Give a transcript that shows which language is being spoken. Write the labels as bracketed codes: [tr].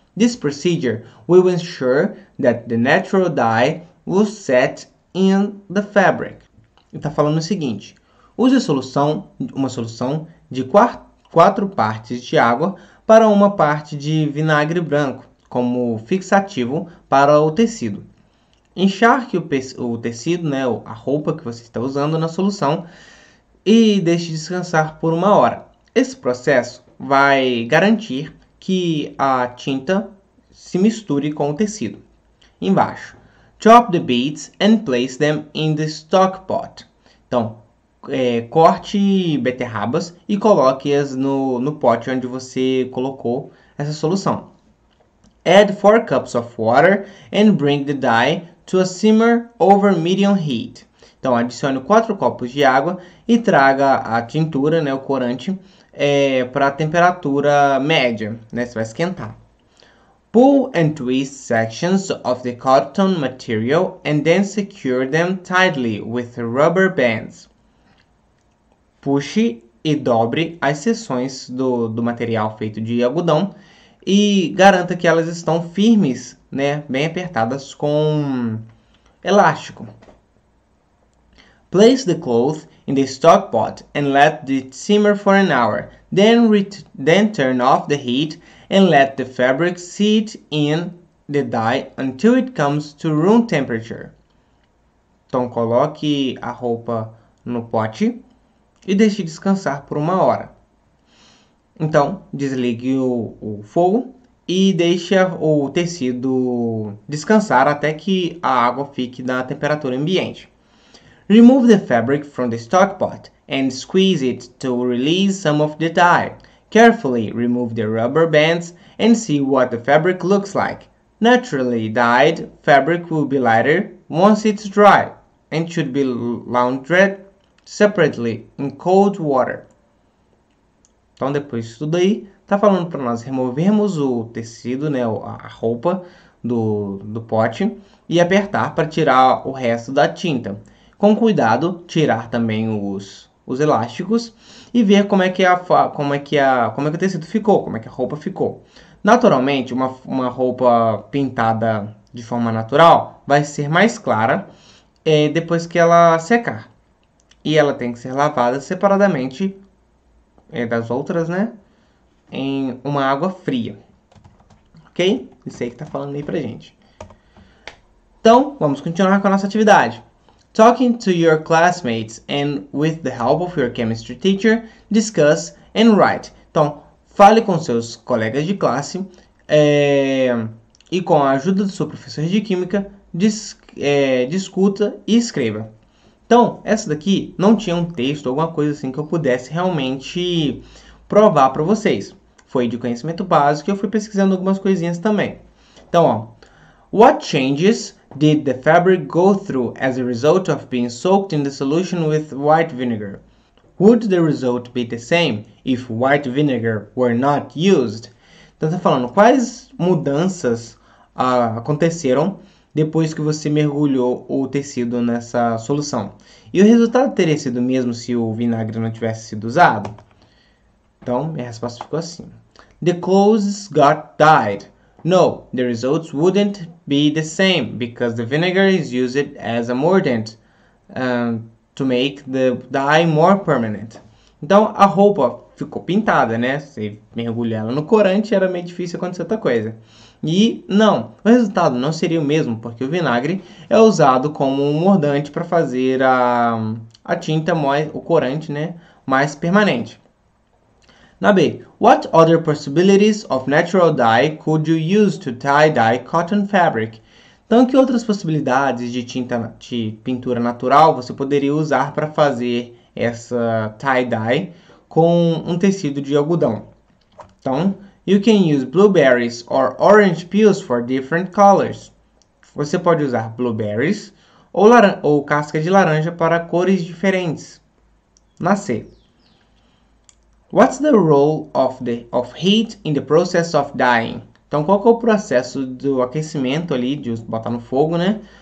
[en] This procedure will ensure that the natural dye will set in the fabric. [pt] Ele está falando o seguinte: use uma solução de 4 partes de água para 1 parte de vinagre branco como fixativo para o tecido. Encharque o tecido, né, a roupa que você está usando na solução e deixe descansar por 1 hora. Esse processo vai garantir que a tinta se misture com o tecido. Embaixo, [en] chop the beads and place them in the stock pot. [pt] Então, corte beterrabas e coloque-as no pote onde você colocou essa solução. [en] Add 4 cups of water and bring the dye to a simmer over medium heat. [pt] Então, adicione 4 copos de água e traga a tintura, né, o corante, para a temperatura média, né, você vai esquentar. [en] Pull and twist sections of the cotton material and then secure them tightly with rubber bands. [pt] Puxe e dobre as seções do material feito de algodão e garanta que elas estão firmes, né, bem apertadas com elástico. [en] Place the cloth in the stock pot and let it simmer for an hour. Then turn off the heat and let the fabric sit in the dye until it comes to room temperature. [pt] Então coloque a roupa no pote e deixe descansar por 1 hora. Então, desligue o fogo e deixe o tecido descansar até que a água fique na temperatura ambiente. [en] Remove the fabric from the stock pot and squeeze it to release some of the dye. Carefully remove the rubber bands and see what the fabric looks like. Naturally dyed fabric will be lighter once it's dry and should be laundered separately in cold water. [pt] Então, depois disso tudo aí, tá falando para nós removermos o tecido, né, a roupa do pote e apertar para tirar o resto da tinta. Com cuidado, tirar também os elásticos e ver como é que o tecido ficou, como é que a roupa ficou. Naturalmente, uma roupa pintada de forma natural vai ser mais clara depois que ela secar. E ela tem que ser lavada separadamente das outras, né? Em uma água fria. Ok? Isso aí que tá falando aí pra gente. Então, vamos continuar com a nossa atividade. [en] Talking to your classmates and with the help of your chemistry teacher, discuss and write. [pt] Então, fale com seus colegas de classe e com a ajuda do seu professor de química, discuta e escreva. Então, essa daqui não tinha um texto, alguma coisa assim que eu pudesse realmente provar para vocês. Foi de conhecimento básico e eu fui pesquisando algumas coisinhas também. Então, ó, [en] what changes did the fabric go through as a result of being soaked in the solution with white vinegar? Would the result be the same if white vinegar were not used? [pt] Então, está falando quais mudanças aconteceram depois que você mergulhou o tecido nessa solução. E o resultado teria sido o mesmo se o vinagre não tivesse sido usado? Então, minha resposta ficou assim. [en] The clothes got dyed. No, the results wouldn't be the same because the vinegar is used as a mordant to make the dye more permanent. [pt] Então, a roupa ficou pintada, né? Você mergulha ela no corante, era meio difícil acontecer outra coisa. E não, o resultado não seria o mesmo, porque o vinagre é usado como um mordante para fazer a tinta, o corante, né, mais permanente. Na B, [en] what other possibilities of natural dye could you use to tie-dye cotton fabric? [pt] Então, que outras possibilidades de pintura natural você poderia usar para fazer essa tie-dye com um tecido de algodão? Então, [en] you can use blueberries or orange peels for different colors. [pt] Você pode usar blueberries ou casca de laranja para cores diferentes. Na C. [en] What's the role of heat in the process of dyeing? [pt] Então, qual que é o processo do aquecimento ali, de botar no fogo, né?